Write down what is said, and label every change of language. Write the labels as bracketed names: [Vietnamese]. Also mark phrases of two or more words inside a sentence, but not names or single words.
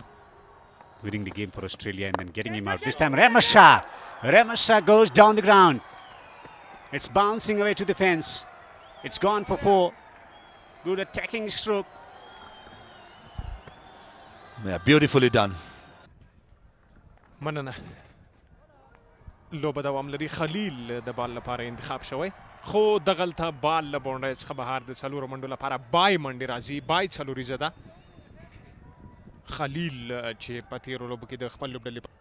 [English] Winning the game for Australia and then getting him out. This time Ramasha. Ramasha goes down the ground. It's bouncing away to the fence. It's gone for 4. Good attacking stroke. yeah, beautifully done. [Pashto] مننه لوبه دوام لري خلیل د بال لپاره انتخاب شوی خو دغلته بال له باونډرۍ څخه بهر د څلورو منډو لپاره بای منډې راځي بای څلوریزه ده خلیل چې په تېرو لوبو کې د خپل لوبډلې